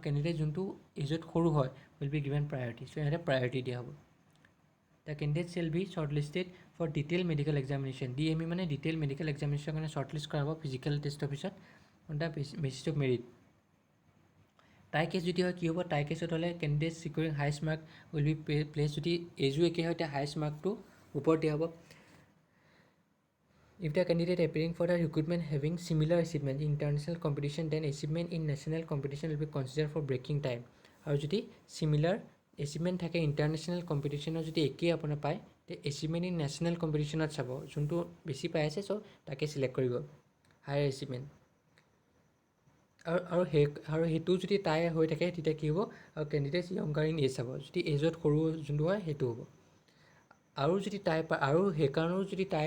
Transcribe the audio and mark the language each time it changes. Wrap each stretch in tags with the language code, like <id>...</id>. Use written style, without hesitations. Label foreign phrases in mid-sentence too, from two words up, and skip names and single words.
<as>কেণ্ডিডেট যোনটো এজত সৰু হয়</as> <en>will be given priority</en> <as>চ' সিহঁতে প্ৰায়ৰিটি দিয়া হ'ব</as> <en>the candidate shall be shortlisted for detail medical examination</en> <as>DME মানে</as> <en>detail medical examinationৰ</en> <as>কাৰণে</as> <en>short list</en> <as>কৰা হ'ব</as> <en>physical testৰ</en> <as>পিছত</as> <en>on the basis of merit tie case</en> <as>যদি হয় কি হ'ব</as> <en>tie caseত</en> <as>হ'লে</as> <en>candidate securing highest mark will be placed</en> <as>যদি এজো একে হয় তেতিয়া</as> <en>highest markটো</en> <as>ওপৰত দিয়া হ'ব</as> <en>if the candidate appearing for the recruitment having similar achievement in international competition then achievement in national competition will be considered for breaking time</en> <as>আৰু যদি</as> <en>similar achievement থাকে international competitionৰ</en> <as>যদি একেই আপোনাৰ পায় তে</as> <en>achievement in national competitionত</en> <as>চাব যোনটো বেছি পাই আছে চ' তাকে চিলেক্ট কৰিব হায়াৰ</as> <en>achievement</en> <as>আৰু সেইটো যদি টাই হৈ থাকে তেতিয়া কি হ'ব আৰু</as> <en>candidate younger in age</en> <as>চাব যদি এজত সৰু যোনটো হয় সেইটো হ'ব আৰু যদি টাই আৰু সেইকাৰণেও যদি টাই</as>